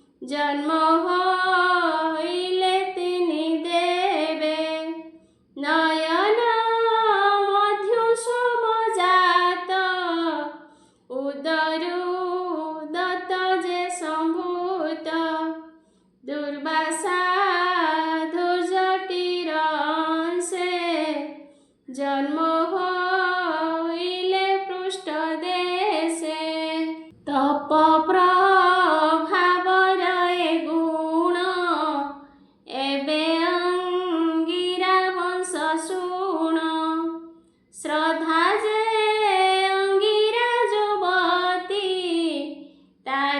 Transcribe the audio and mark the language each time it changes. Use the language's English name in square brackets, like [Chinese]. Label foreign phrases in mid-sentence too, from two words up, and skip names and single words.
[Odia] ଜନ୍ମ ହୋଇଲେ ତିନି ଦେବେ ନୟନ ମଧ୍ୟୁ ସମଜାତ ଉଦରୁ ଦତ୍ତ ଯେ ସମ୍ଭୂତ ଦୁର୍ବାସା ଧୂର୍ଜଟିର ଅଂଶେ ଜନ୍ମ ହୋଇଲେ ପୃଷ୍ଠ ଦେଶେ ତପ ପ୍ରଭାବର ଏ ଗୁଣ ଏବେ ଅଙ୍ଗିରା ବଂଶ ଶୁଣ ଶ୍ରଦ୍ଧା ଯେ ଅଙ୍ଗିରା ଯୁବତୀ ତାର